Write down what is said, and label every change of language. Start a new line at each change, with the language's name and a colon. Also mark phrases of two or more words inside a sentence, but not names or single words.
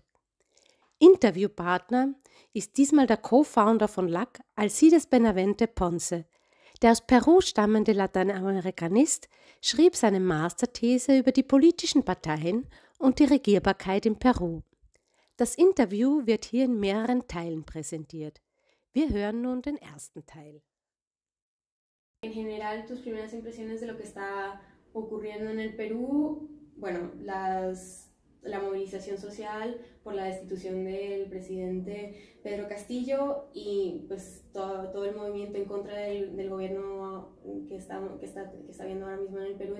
German: Interviewpartner ist diesmal der Co-Founder von LAC, Alcides Benavente Ponce. Der aus Peru stammende Lateinamerikanist schrieb seine Masterthese über die politischen Parteien und die Regierbarkeit in Peru. Das Interview wird hier in mehreren Teilen präsentiert. Wir hören nun den ersten Teil.
Spanish: En general, tus primeras impresiones de lo que está ocurriendo en el Perú, bueno, la movilización social por la destitución del presidente Pedro Castillo y pues todo el movimiento en contra del gobierno que está habiendo ahora mismo en el Perú.